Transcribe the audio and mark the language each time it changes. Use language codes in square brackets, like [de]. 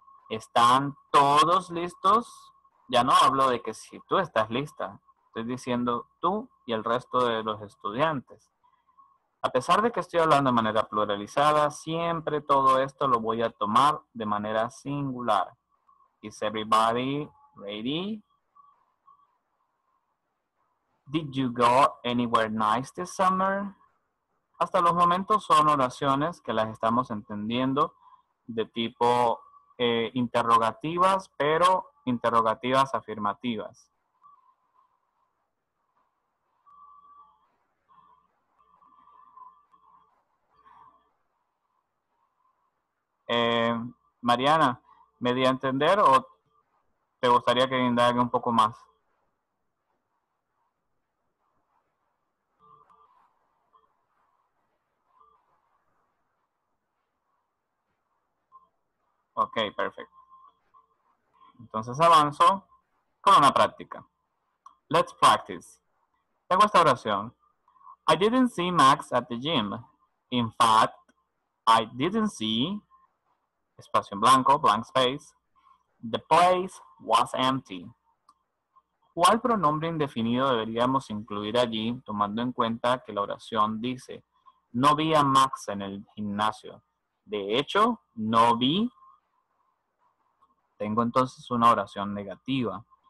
[es] ¿Están todos listos? Ya no hablo de que si tú estás lista, estoy diciendo tú y el resto de los estudiantes. A pesar de que estoy hablando de manera pluralizada, siempre todo esto lo voy a tomar de manera singular. [en] Is everybody ready? Did you go anywhere nice this summer? [es] Hasta los momentos son oraciones que las estamos entendiendo de tipo interrogativas, pero interrogativas afirmativas. Mariana, ¿me di a entender o te gustaría que indague un poco más? Ok, perfecto. Entonces avanzo con una práctica. [en] Let's practice. [es] Tengo esta oración. [en] I didn't see Max at the gym. In fact, I didn't see, [es] espacio en blanco, [en] blank space. The place was empty. [es] ¿Cuál pronombre indefinido deberíamos incluir allí, tomando en cuenta que la oración dice, no vi a Max en el gimnasio? De hecho, no vi. Tengo entonces una oración negativa.